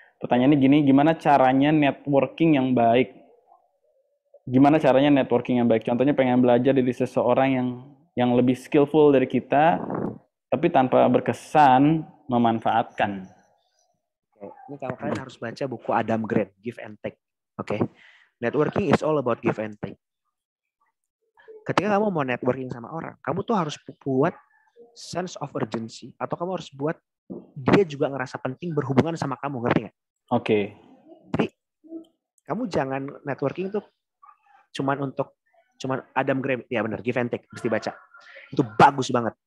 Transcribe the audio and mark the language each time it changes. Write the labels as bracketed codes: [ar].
[id] Pertanyaannya gini, gimana caranya networking yang baik? Gimana caranya networking yang baik? Contohnya pengen belajar dari seseorang yang lebih skillful dari kita, tapi tanpa berkesan memanfaatkan. Ini kalau kalian harus baca buku Adam Grant, Give and Take. Oke. [en] Networking is all about give and take. [id] Ketika kamu mau networking sama orang, kamu tuh harus buat [en] sense of urgency, [id] atau kamu harus buat dia juga ngerasa penting berhubungan sama kamu, ngerti nggak? Oke. Jadi kamu jangan networking tuh cuman Adam Grant, ya benar, Give and Take, mesti baca. Itu bagus banget.